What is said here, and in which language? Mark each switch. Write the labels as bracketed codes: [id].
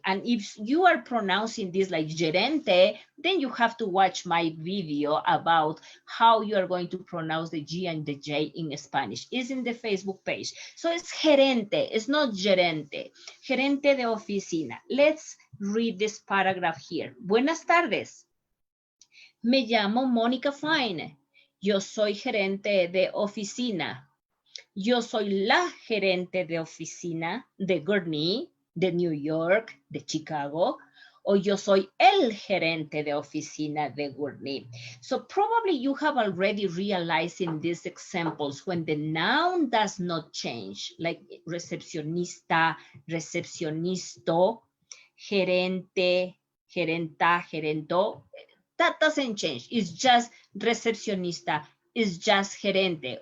[en] And if you are pronouncing this like gerente, then you have to watch my video about how you are going to pronounce the G and the J in Spanish. It's in the Facebook page. So it's gerente, it's not gerente. [es] Gerente de oficina. [en] Let's read this paragraph here. [es] Buenas tardes. Me llamo Mónica Fine. Yo soy gerente de oficina. Yo soy la gerente de oficina de Gurney, de New York, de Chicago, o yo soy el gerente de oficina de Gurney. [en] So probably you have already realized in these examples when the noun does not change, like recepcionista, recepcionisto, gerente, gerenta, gerento, that doesn't change. It's just recepcionista, is just gerente.